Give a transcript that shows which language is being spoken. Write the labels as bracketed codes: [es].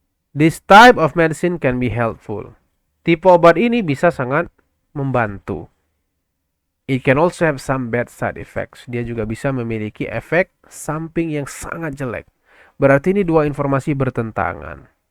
[en] This type of medicine can be helpful. [id] Tipe obat ini bisa sangat membantu. [en] It can also have some bad side effects. [id] Dia juga bisa memiliki efek samping yang sangat jelek. Berarti ini dua informasi bertentangan.